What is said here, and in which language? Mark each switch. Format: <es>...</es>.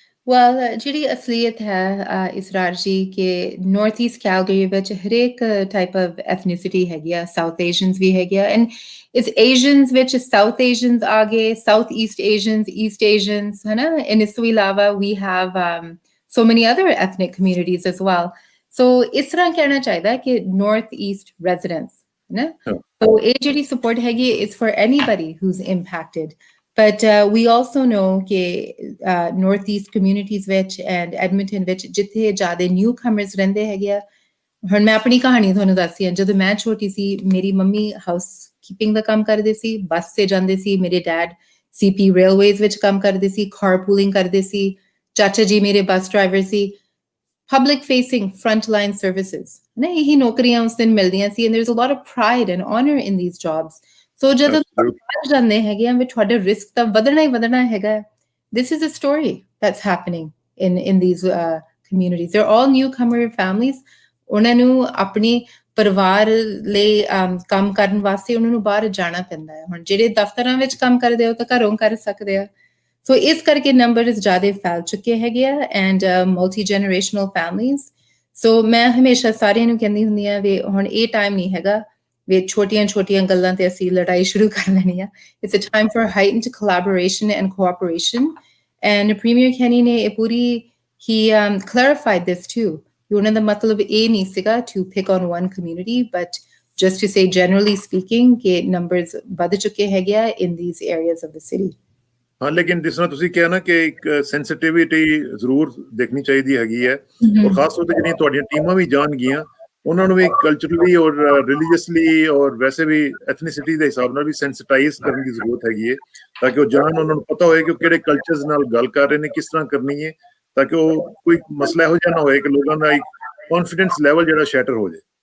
<pa>Well, ਜਿਹੜੀ ਅਸਲੀਅਤ ਹੈ ਇਸਰਾਰ ਜੀ ਕਿ ਨਾਰਥ ਈਸਟ ਕੈਲਗਰੀ ਵਿੱਚ ਹਰੇਕ ਟਾਈਪ ਆਫ ਐਥਨੀਸਿਟੀ ਹੈਗੀ ਆ, ਸਾਊਥ ਏਸ਼ੀਅਨਸ ਵੀ ਹੈਗੀ ਆ, ਐਂਡ ਇਸ ਏਸ਼ੀਅਨਸ ਵਿੱਚ ਸਾਊਥ ਏਸ਼ੀਅਨਸ ਆ ਗਏ, ਸਾਊਥ ਈਸਟ ਏਸ਼ੀਅਨਸ, ਹੈ ਨਾ, ਐਂਡ ਇਸ ਤੋਂ ਇਲਾਵਾ we have</pa> <en>so many other ethnic communities as well.</en> <pa>So ਇਸ ਤਰ੍ਹਾਂ ਕਹਿਣਾ ਚਾਹੀਦਾ ਕਿ ਨਾਰਥ ਈਸਟ residents, ਹੈ ਨਾ, ਹਾਂ</pa> <en>so</en> <pa>ਇਹ ਜਿਹੜੀ</pa> <en>support ਹੈਗੀ is for anybody who's impacted. But we also know that Northeast communities</en> <pa>ਵਿੱਚ and Edmonton ਵਿੱਚ ਜਿੱਥੇ ਜ਼ਿਆਦਾ newcomers ਰਹਿੰਦੇ ਹੈਗੇ ਆ, ਹੁਣ ਮੈਂ ਆਪਣੀ ਕਹਾਣੀ ਤੁਹਾਨੂੰ ਦੱਸਦੀ ਹਾਂ। ਜਦੋਂ ਮੈਂ ਛੋਟੀ ਸੀ, ਮੇਰੀ ਮੰਮੀ ਹਾਊਸ ਕੀਪਿੰਗ ਦਾ ਕੰਮ ਕਰਦੇ ਸੀ, ਬੱਸ ਤੇ ਜਾਂਦੇ ਸੀ, ਮੇਰੇ ਡੈਡ CP ਰੇਲਵੇਜ਼ ਵਿੱਚ ਕੰਮ ਕਰਦੇ ਸੀ, ਕਾਰਪੂਲਿੰਗ ਕਰਦੇ ਸੀ, ਚਾਚਾ ਜੀ ਮੇਰੇ ਬੱਸ ਡਰਾਈਵਰ ਸੀ,</pa> <en>public facing frontline services,</en> <pa>ਨਾ ਇਹੀ ਨੌਕਰੀਆਂ ਉਸ ਦਿਨ ਮਿਲਦੀਆਂ ਸੀ,</pa> <en>and there's a lot of pride and honor in these jobs.</en> <pa>So ਜਦੋਂ</pa> <en>absolutely.</en> <pa>ਬਾਹਰ ਜਾਂਦੇ ਹੈਗੇ ਆ ਵੀ ਤੁਹਾਡਾ ਰਿਸਕ ਤਾਂ ਵਧਣਾ ਹੀ ਵਧਣਾ ਹੈਗਾ।</pa> <en>This is a story that's happening in these communities. They're all newcomer families.</en> <pa>ਉਹਨਾਂ ਨੂੰ ਆਪਣੀ ਪਰਿਵਾਰ ਲਈ ਕੰਮ ਕਰਨ ਵਾਸਤੇ ਉਹਨਾਂ ਨੂੰ ਬਾਹਰ ਜਾਣਾ ਪੈਂਦਾ ਹੈ। ਹੁਣ ਜਿਹੜੇ ਦਫ਼ਤਰਾਂ ਵਿੱਚ ਕੰਮ ਕਰਦੇ ਹੋ ਤਾਂ ਘਰੋਂ ਕਰ ਸਕਦੇ ਆ। ਸੋ ਇਸ ਕਰਕੇ ਨੰਬਰਸ ਜ਼ਿਆਦਾ ਫੈਲ ਚੁੱਕੇ ਹੈਗੇ ਆ, ਐਂਡ ਮਲਟੀ ਜਨਰੇਸ਼ਨਲ ਫੈਮਲੀਜ਼। ਸੋ ਮੈਂ ਹਮੇਸ਼ਾ ਸਾਰਿਆਂ ਨੂੰ ਕਹਿੰਦੀ ਹੁੰਦੀ ਆ ਵੀ ਹੁਣ ਇਹ ਟਾਈਮ ਨਹੀਂ ਹੈਗਾ ਵੀ ਛੋਟੀਆਂ ਗੱਲਾਂ ਤੇ ਅਸੀਂ ਲੜਾਈ ਸ਼ੁਰੂ ਕਰ ਲੈਣੀ ਆ।</pa> <en>it's a time for heightened collaboration and cooperation, and Premier Kenny</en> <pa>ਨੇ ਇਹ ਪੂਰੀ</pa> <en>he clarified this too.</en> <pa>ਉਹਨਾਂ ਦਾ ਮਤਲਬ ਇਹ ਨਹੀਂ ਸੀਗਾ</pa> <en>to pick on one community, but just to say generally speaking ਕਿ numbers</en> <pa>ਵੱਧ ਚੁੱਕੇ ਹੈਗੇ ਆ</pa> <en>in these areas of the city.</en> <pa>ਹਾਂ ਲੇਕਿਨ ਜਿਸ ਤਰ੍ਹਾਂ ਤੁਸੀਂ ਕਿਹਾ ਨਾ ਕਿ ਇੱਕ ਸੈਂਸਿਟੀਵਿਟੀ ਜ਼ਰੂਰ ਦੇਖਣੀ ਚਾਹੀਦੀ ਹੈਗੀ ਹੈ, ਔਰ ਖਾਸ ਤੌਰ ਤੇ ਜਿਹੜੀਆਂ ਤੁਹਾਡੀਆਂ ਟੀਮਾਂ ਵੀ ਜਾਣਗੀਆਂ ਉਹਨਾਂ ਨੂੰ ਵੀ ਕਲਚਰਲੀ ਔਰ ਰਿਲੀਜੀਅਸਲੀ ਔਰ ਵੈਸੇ ਵੀ ਐਥਨੀਸਿਟੀ ਦੇ ਹਿਸਾਬ ਨਾਲ ਵੀ ਸੈਂਸਿਟਾਈਜ਼ ਕਰਨ ਦੀ ਜ਼ਰੂਰਤ ਹੈਗੀ ਹੈ, ਤਾਂ ਕਿ ਉਹ ਜਾਣ, ਉਹਨਾਂ ਨੂੰ ਪਤਾ ਹੋਏ ਕਿ ਉਹ ਕਿਹੜੇ ਕਲਚਰਸ ਨਾਲ ਗੱਲ ਕਰ ਰਹੇ ਨੇ, ਕਿਸ ਤਰ੍ਹਾਂ ਕਰਨੀ ਹੈ, ਤਾਂ ਕਿ ਉਹ ਕੋਈ ਮਸਲਾ ਇਹੋ ਜਿਹਾ ਨਾ ਹੋਏ ਕਿ ਲੋਕਾਂ ਦਾ ਇੱਕ ਕੌਨਫੀਡੈਂਸ ਲੈਵਲ ਜਿਹੜਾ ਸ਼ੈਟਰ ਹੋ ਜਾਏ।</pa>